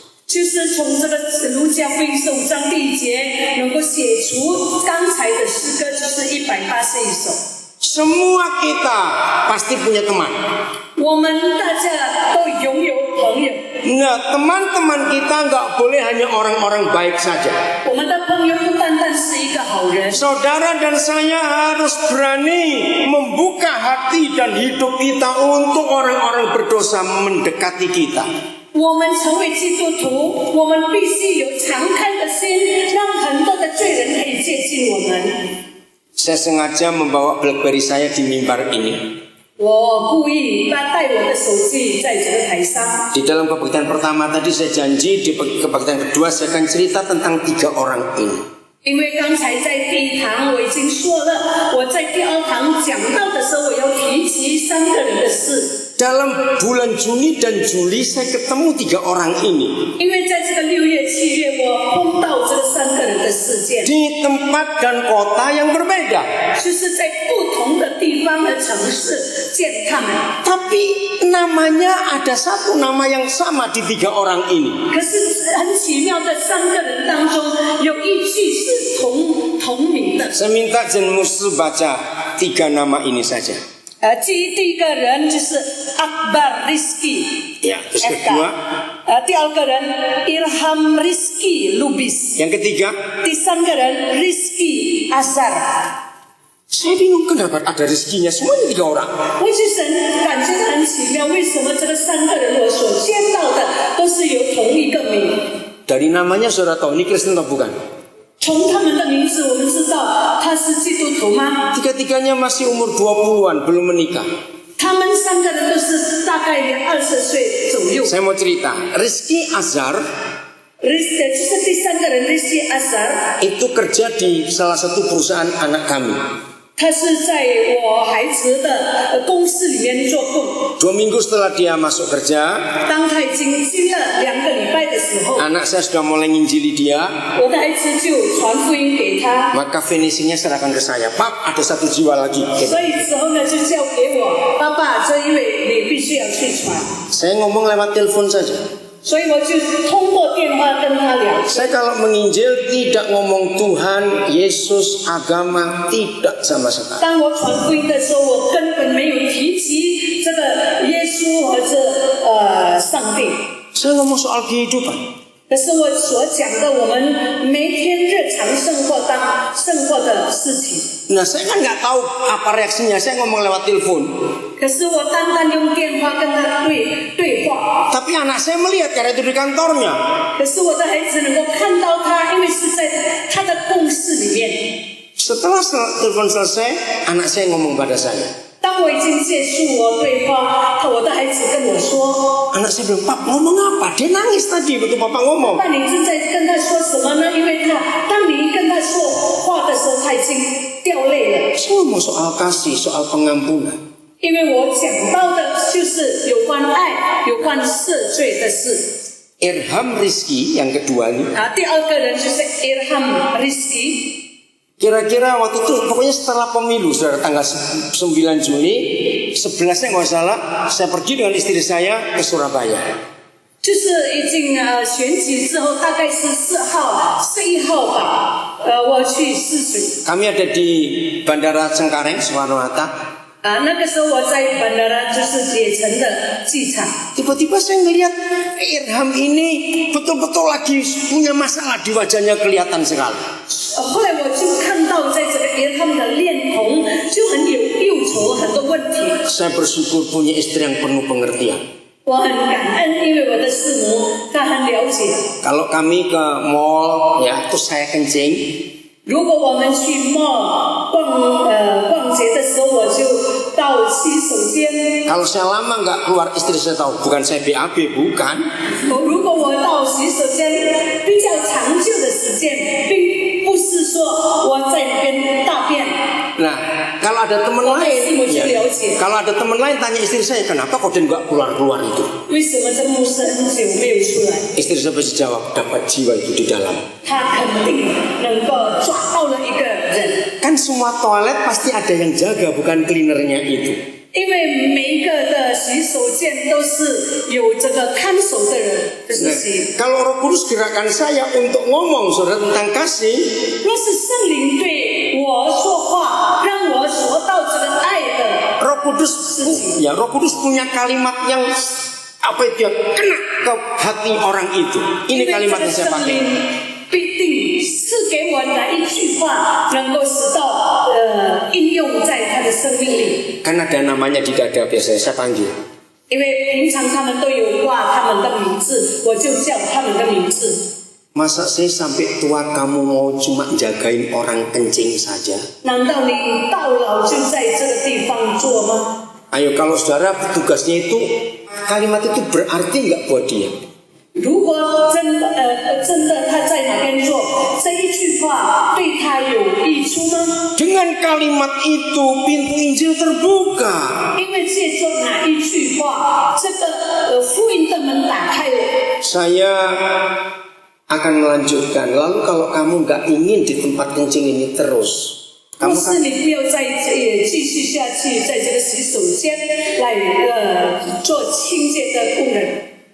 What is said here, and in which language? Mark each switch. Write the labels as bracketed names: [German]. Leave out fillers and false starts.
[Chinese] 就是从这个路加福音15章第1节，能够写出刚才的诗歌，就是181首。 [Indonesian] Semua kita pasti punya teman. [Chinese] 我们大家都拥有朋友。 [Indonesian] Nah, teman-teman kita nggak boleh hanya orang-orang baik saja. [Chinese] 我们的朋友不单单是一个好人。 [Indonesian] Saudara dan saya harus berani membuka hati dan hidup kita untuk orang-orang berdosa mendekati kita. [Chinese] 我们成为基督徒，我们必须有敞开的心，让很多的罪人可以接近我们。 [Indonesian] Saya sengaja membawa BlackBerry saya di mimbar ini. [Chinese] 我故意带我的手机在这个台上。 [Indonesian] Di dalam kebaktian pertama tadi saya janji, di kebaktian kedua saya akan cerita tentang 3 orang ini. [Chinese] 因为刚才在第一堂我已经说了，我在第2堂讲到的时候，我要提及3个人的事。 [Indonesian] Dalam bulan Juni dan Juli saya ketemu 3 orang ini. [Chinese] 因为在这个6月、7月，我碰到这3个人的事件， [Indonesian] Di tempat dan kota yang berbeda. [Chinese] 就是在不同的地方和城市见他们。 [Indonesian] Tapi namanya ada satu nama yang sama di 3 orang ini. [Chinese] 可是很奇妙的，3个人当中有一句是同名的。 [Indonesian] Saya minta Jen Musu baca 3 nama ini saja. [Chinese] 第一个人就是 Akbar Rizki， [Indonesian] Ya, terus kedua. [Chinese] 第2个人 Irham Rizki Lubis， [Indonesian] Yang ketiga. [Chinese] 第3个人 Rizki Azhar。 [Indonesian] Saya bingung kenapa ada rezekinya semuanya 3 orang. [Chinese] 我去神感觉到很奇妙，为什么这个3个人我所见到的都是有同一个名？ [Indonesian] Dari namanya saudara tahu ini Kristen atau bukan? [Chinese] 从他们的名字，我们知道他是基督徒吗？ [Indonesian] Tiga-tiganya masih umur 20-an, belum menikah. [Chinese] 他们3个人都是大概20岁左右。 [Indonesian] Saya mau cerita, Rizky Azhar [Chinese] 就是第3个人 Rizky Azhar， [Indonesian] itu kerja di salah satu perusahaan anak kami. [Chinese] 他是在我孩子的公司里面做工。 [Indonesian] 2 minggu setelah dia masuk kerja, [Chinese] 当他已经经了2个礼拜的时候， [Indonesian] anak saya sudah mulai nginjili dia. [Chinese] 我的孩子就传福音给他， [Indonesian] Maka finishingnya serahkan ke saya. Pak, ada 1 jiwa lagi. [Chinese] 所以之后呢就交给我，爸爸，这一位你必须要去传。 [Indonesian] Saya ngomong lewat telepon saja. [Chinese] 所以我就通过电话跟他聊。 [Indonesian] Saya kalau menginjil tidak ngomong Tuhan, Yesus, agama, tidak sama sekali. [Chinese] 当我传福音的时候，我根本没有提及这个耶稣或者上帝。 [Indonesian] Saya ngomong soal kehidupan. [Chinese] 可是我所讲的，我们每天日常生活的事情。 [Indonesian] Nah, saya kan nggak tahu apa reaksinya. Saya ngomong lewat telepon. [Chinese] 可是我单单用电话跟他对话。 [Indonesian] Tapi anak saya melihat karena itu di kantornya. [Chinese] 可是我的孩子能够看到他，因为是在他的公司里面。 [Indonesian] Setelah telepon selesai, anak saya ngomong pada saya. [Chinese] 当我已经结束我对话，我的孩子跟我说 [Indonesian] Anak saya bilang, Pak ngomong apa? Dia nangis tadi betul Papa ngomong. [Chinese] 那你正在跟他说什么呢？因为当你跟他说话的时候，他已经掉泪了。 [Indonesian] Saya ngomong soal kasih, soal pengampunan. [Chinese] 因为我讲到的就是有关爱、有关赦罪的事。 [Indonesian] Irham Rizky yang kedua ini. [Chinese] 第2个人就是 Irham Rizky。 [Indonesian] Kira-kira waktu itu pokoknya setelah pemilu saudara tanggal 9 Juni 11-nya nggak salah, saya pergi dengan istri saya ke Surabaya. [Chinese] 就是已经选举之后，大概是11号吧，我去试水。 [Indonesian] Kami ada di Bandara Cengkareng, Soekarno-Hatta. [Chinese] 那个时候我在bandara就是铁城的机场。 [Indonesian] Tiba-tiba saya ngelihat Irham ini betul-betul lagi punya masalah di wajahnya kelihatan sekali. [Chinese] 后来我就看到在这个Irham的脸孔就很有忧愁，很多问题。 [Indonesian] Saya bersyukur punya istri yang penuh pengertian. [Chinese] 我很感恩，因为我的师母她很了解。 [Indonesian] Kalau kami ke mall, ya, terus saya kencing. [Chinese] 如果我们去 mall 逛街的时候，我就到洗手间。 [Indonesian] Kalau saya lama nggak keluar, istri saya tahu. Bukan saya BAB, bukan. [Chinese] 如果我到洗手间比较长久的时间，并不是说我在那边大便。 [Indonesian] Nah, kalau ada teman lain, ya, [Chinese] 了解 [Indonesian] kalau ada teman lain tanya istri saya, kenapa kok dia nggak keluar-keluar itu? [Chinese] 为什么这牧师很久没有出来？ [Indonesian] Istri saya pasti jawab, dapat jiwa itu di dalam. [Chinese] 他肯定能够抓到了一个人。 [Indonesian] Kan semua toilet pasti ada yang jaga, bukan cleanernya itu. [Chinese] 因为每一个的洗手间都是有这个看守的人，就是洗。 [Indonesian] Kalau Roh Kudus gerakan saya untuk ngomong saudara tentang kasih, [Chinese] 若是圣灵对我说话，让我说到这个爱的， [Indonesian] Roh Kudus punya kalimat yang apa itu ya, kena ke hati orang itu. Ini [Chinese] 因为 [Indonesian] kalimat [Chinese] 这个 [Indonesian] yang saya [Chinese] 圣 [Indonesian] pakai. [Chinese] 灵必定是给我哪一句话，能够使到应用在他的生命里。 [Indonesian] Kan ada namanya di dada biasanya saya panggil. [Chinese] 因为平常他们都有挂他们的名字，我就叫他们的名字。 [Indonesian] Masa saya sampai tua kamu mau cuma jagain orang kencing saja? [Chinese] 难道你到老就在这个地方做吗？ [Indonesian] Ayo kalau saudara tugasnya itu, kalimat itu berarti nggak buat dia? [Chinese] 如果真的他在哪边做，这一句话对他有益处吗？ [Indonesian] Dengan kalimat itu pintu Injil terbuka. [Chinese] 因为借助哪一句话，这个福音的门打开了。 [Indonesian] Saya akan melanjutkan. Lalu kalau kamu nggak ingin di tempat kencing ini terus, [Chinese] 若 [Indonesian] kamu [Chinese] 是 [Indonesian] kan [Chinese] 你不要再继续下去，在这个洗手间来做清洁的工人。